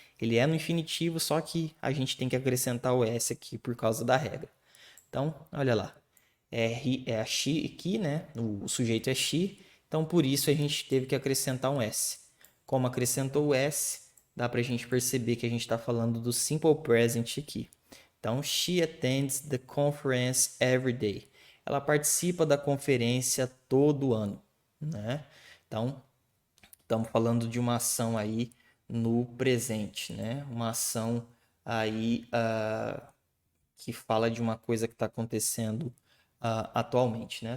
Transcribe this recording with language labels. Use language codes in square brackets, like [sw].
[pt] Ele é no infinitivo, só que a gente tem que acrescentar o s aqui por causa da regra. Então, olha lá. É a she aqui, né? O sujeito é she. Então, por isso a gente teve que acrescentar um S. Como acrescentou o S, dá para a gente perceber que a gente está falando do Simple Present aqui. Então, [en] she attends the conference every day. [pt] Ela participa da conferência todo ano, né? Então, estamos falando de uma ação aí no presente, né? Uma ação aí que fala de uma coisa que está acontecendo atualmente, né?